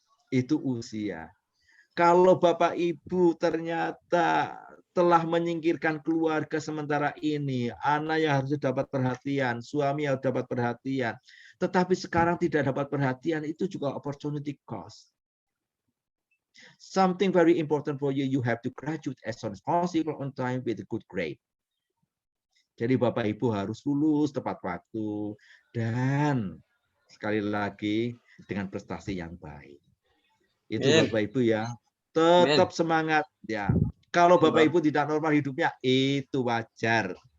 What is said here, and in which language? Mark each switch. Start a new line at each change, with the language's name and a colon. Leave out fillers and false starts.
Indonesian: Itu usia. Kalau Bapak Ibu ternyata telah menyingkirkan keluarga sementara ini, anak yang harus dapat perhatian, suami yang dapat perhatian, tetapi sekarang tidak dapat perhatian, itu juga opportunity cost.
English: Something very important for you, you have to graduate as soon as possible on time with a good grade.
Indonesian: Jadi Bapak Ibu harus lulus tepat waktu dan sekali lagi dengan prestasi yang baik. Itu Bapak Ibu ya, tetap semangat ya. Kalau Bapak Ibu tidak normal hidupnya, itu wajar.